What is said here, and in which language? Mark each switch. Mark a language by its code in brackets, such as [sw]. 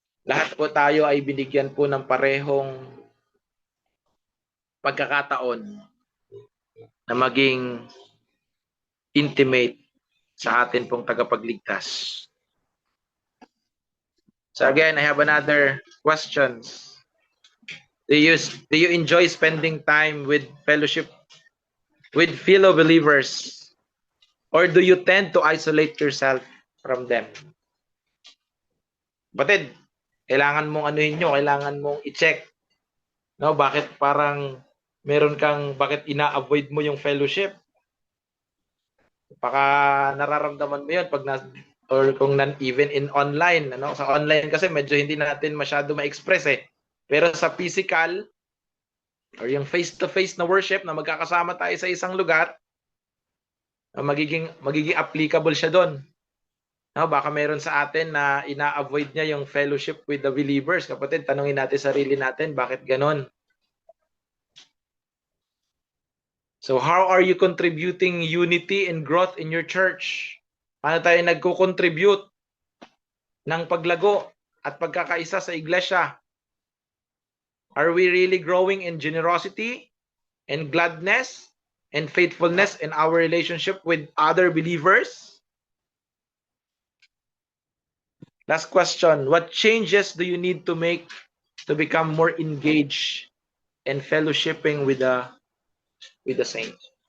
[tl] Lahat po tayo ay binigyan po ng parehong pagkakataon na maging intimate sa atin pong tagapagligtas. [en] So again, I have another questions. Do you enjoy spending time with fellowship with fellow believers? Or do you tend to isolate yourself from them? [tl] Batid, kailangan mong kailangan mong i-check. No, bakit parang bakit ina-avoid mo yung fellowship? Baka nararamdaman mo yun or kung even in online, sa online kasi medyo hindi natin masyado ma-express eh. Pero sa physical or yung face-to-face na worship na magkakasama tayo sa isang lugar, magiging applicable siya doon. No, baka meron sa atin na ina-avoid niya yung fellowship with the believers. Kapatid, tanungin natin sarili natin, bakit ganon? [en] So how are you contributing unity and growth in your church? [tl] Paano tayo nagko-contribute ng paglago at pagkakaisa sa iglesia? [en] Are we really growing in generosity and gladness and faithfulness in our relationship with other believers? Last question, what changes do you need to make to become more engaged in fellowshipping with the saints?